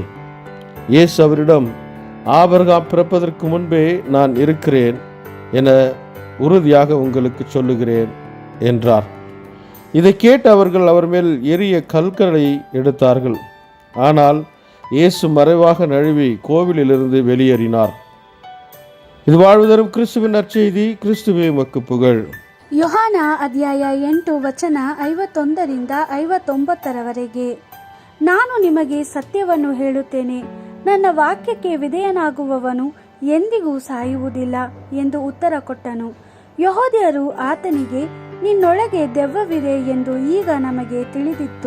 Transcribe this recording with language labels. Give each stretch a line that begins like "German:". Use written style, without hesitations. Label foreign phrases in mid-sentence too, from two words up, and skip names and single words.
Tamil: இயேசு அவரிடம், ஆபிரகாம் பிறப்பதற்கு முன்பே நான் இருக்கிறேன் என உறுதியாக உங்களுக்கு சொல்லுகிறேன் என்றார். இதை கேட்டு அவர்கள் அவர் மேல் எரிய கற்களை எடுத்தார்கள். ஆனால் இயேசு மறைவாக நழுவி கோவிலிலிருந்து வெளியேறினார். இது வாழ்வுதரும் கிறிஸ்துவின் நற்செய்தி. கிறிஸ்துவே உமக்கு புகழ்.
Kannada: ಯೋಹಾನ ಅಧ್ಯಾಯ 8 ವಚನ 51 59 ನಾನು ನಿಮಗೆ ಸತ್ಯವನ್ನು ಹೇಳುತ್ತೇನೆ, ನನ್ನ ವಾಕ್ಯಕ್ಕೆ ವಿಧೇಯನಾಗುವವನು ಎಂದಿಗೂ ಸಾಯುವುದಿಲ್ಲ ಎಂದು ಉತ್ತರ ಕೊಟ್ಟನು. ಯಹೂದ್ಯರು ಆತನಿಗೆ, ನಿನ್ನೊಳಗೆ ದೆವ್ವವಿದೆ ಎಂದು ಈಗ ನಮಗೆ ತಿಳಿದಿತ್ತು.